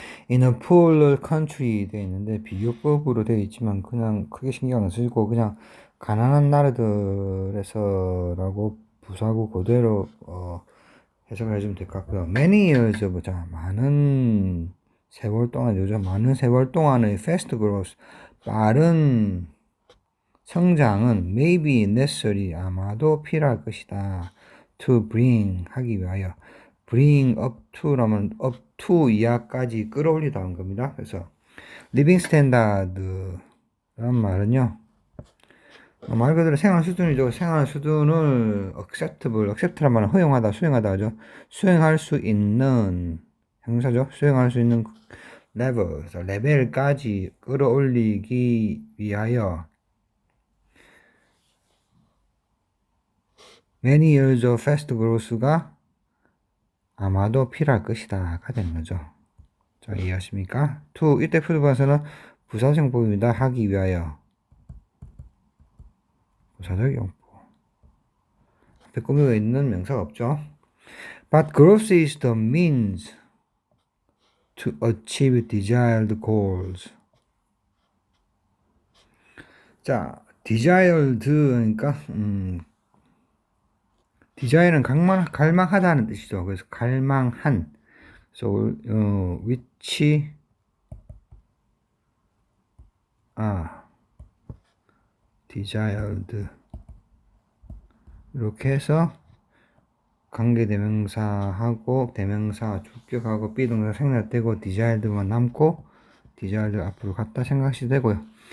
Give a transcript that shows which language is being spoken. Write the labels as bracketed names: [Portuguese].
[English] In a poorer country [Korean] 되어 있는데 비교법으로 되어 있지만 그냥 크게 신경 안 쓰고 그냥 가난한 나라들에서라고 부사고 그대로 해석을 해주면 될 것 같고요. [English] Many years of, [Korean] 자, 많은 세월 동안, 요즘 많은 세월 동안의 [English] fast growth, [Korean] 빠른 성장은 [English] maybe necessary, [Korean] 아마도 필요할 것이다. [English] To bring, [Korean] 하기 위하여. [English] bring up to [Korean] 라면 up to 이하까지 끌어올리다는 겁니다. 그래서 living standard란 말은요. 말 그대로 생활 수준이죠. 생활 수준을 accept란 말은 허용하다, 수용하다 하죠. 수용할 수 있는 형사죠. 수용할 수 있는 level, 레벨까지 끌어올리기 위하여 [English] many years of fast growth [Korean] 가 아마도 필요할 것이다 가 되는 거죠. 자, 이해하십니까? to, 이때 풀어봐서는 부사정법입니다. 하기 위하여. 부사적 용법. 앞에 꾸미고 있는 명사가 없죠. [English] But growth is the means to achieve desired goals. [Korean] 자, desired 그러니까 desire는 갈망하다는 뜻이죠. 그래서 갈망한. 그래서 [English] which desired [Korean] 이렇게 해서 관계대명사하고 대명사 주격하고 비동사 생략되고 desired만 남고 desired 앞으로 갔다 생각하셔도 되고요.